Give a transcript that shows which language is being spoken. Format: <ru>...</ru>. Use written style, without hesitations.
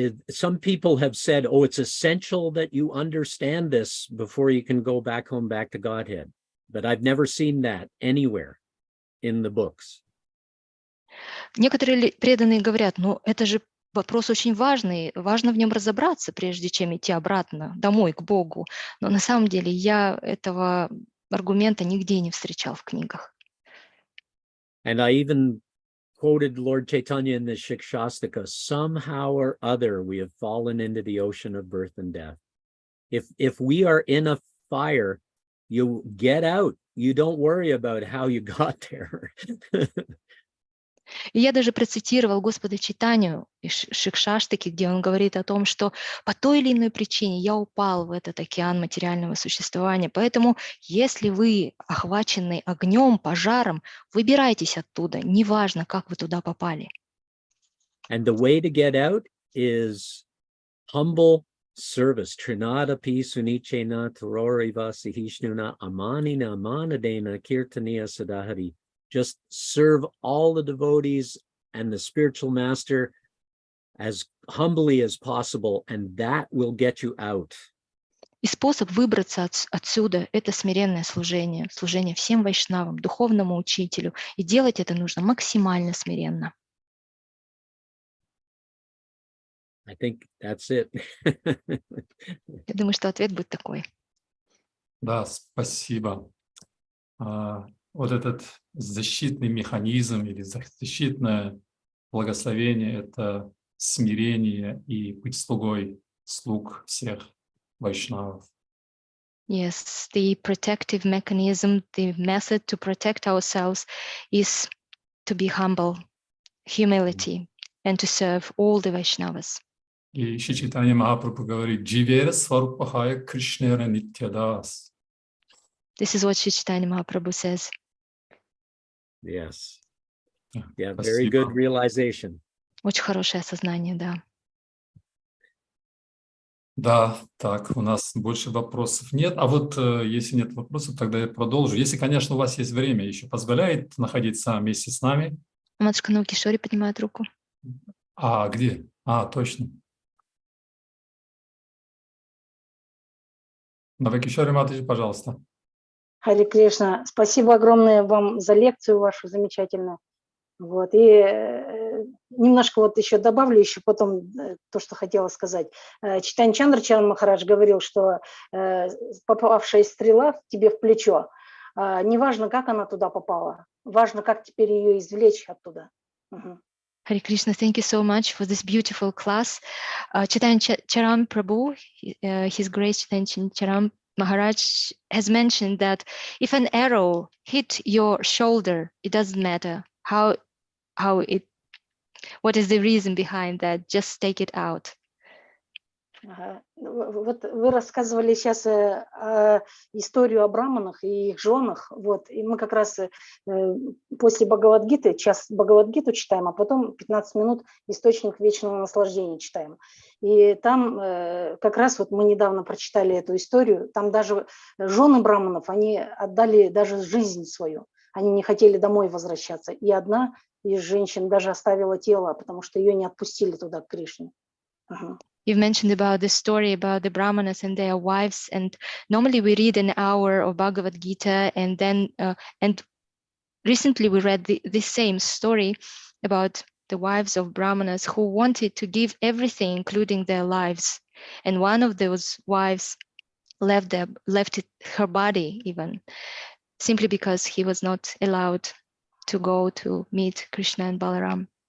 <en>Some people have said, oh, it's essential that you understand this before you can go back home, back to Godhead. But I've never seen that anywhere in the books.</en> <ru>Некоторые преданные говорят, ну это же вопрос очень важный, важно в нем разобраться, прежде чем идти обратно, домой, к Богу. Но на самом деле я этого аргумента нигде не встречал в книгах.</ru> <en>And I even quoted Lord Chaitanya in the Shikshastika, somehow or other we have fallen into the ocean of birth and death. If we are in a fire, you get out. You don't worry about how you got there.</en> <ru>И я даже процитировал Господа Чайтанью из Шикшаштаки, где он говорит о том, что по той или иной причине я упал в этот океан материального существования. Поэтому, если вы охвачены огнем, пожаром, выбирайтесь оттуда, неважно, как вы туда попали.</ru> <en>And the way to get out is humble service.</en> <sa>Trinada pi sunichena taroriva sihishnuna amanina amanadena kirtaniya sadahari.</sa> <en>Just serve all the devotees and the spiritual master as humbly as possible, and that will get you out.</en> <ru>И способ выбраться отсюда — это смиренное служение, служение всем вайшнавам, духовному учителю. И делать это нужно максимально смиренно.</ru> <en>I think that's it.</en> <ru>Я думаю, что ответ будет такой. Да, спасибо. Вот этот защитный механизм или защитное благословение — это смирение и быть слугой слуг всех вайшнавов.</ru> <en>Yes, the protective mechanism, the method to protect ourselves is to be humble, humility, and to serve all the Vaishnavas.</en> <ru>И Шри Чайтанья Махапрабху говорит:</ru> <bn>«Дживера сварупахая Кришнера нитьядас».</bn> <en>This is what Shri Chaitanya Mahaprabhu says. Yes. Yeah, very good realization.</en> <ru>Очень хорошее осознание, да. Да, так, у нас больше вопросов нет. А вот если нет вопросов, тогда я продолжу. Если, конечно, у вас есть время, еще позволяет находиться вместе с нами. Матушка Наукишори поднимает руку. А где? Точно. Навакишори Матаджи, пожалуйста. Харе Кришна, спасибо огромное вам за лекцию вашу замечательную. Вот. И немножко вот еще добавлю, еще потом то, что хотела сказать. Чайтанья Чандрачаран Махарадж говорил, что попавшая стрела тебе в плечо, неважно, как она туда попала, важно, как теперь ее извлечь оттуда.</ru> <en>Hare Krishna, thank you so much for this beautiful class. Chaitanya Charan Prabhu, His Grace Chaitanya Charan Maharaj has mentioned that if an arrow hit your shoulder, it doesn't matter what is the reason behind that, just take it out.</en> <ru>Вот вы рассказывали сейчас историю о браманах и их женах, вот, и мы как раз после Бхагавад-гиты, час Бхагавад-гиту читаем, а потом 15 минут источник вечного наслаждения читаем. И там как раз вот мы недавно прочитали эту историю, там даже жены браманов, они отдали даже жизнь свою, они не хотели домой возвращаться, и одна из женщин даже оставила тело, потому что ее не отпустили туда, к Кришне.</ru> <en>You've mentioned about the story about the Brahmanas and their wives, and normally we read an hour of Bhagavad Gita, and then and recently we read the same story about the wives of Brahmanas who wanted to give everything, including their lives, and one of those wives left her body even, simply because he was not allowed to go to meet Krishna and Balaram.</en>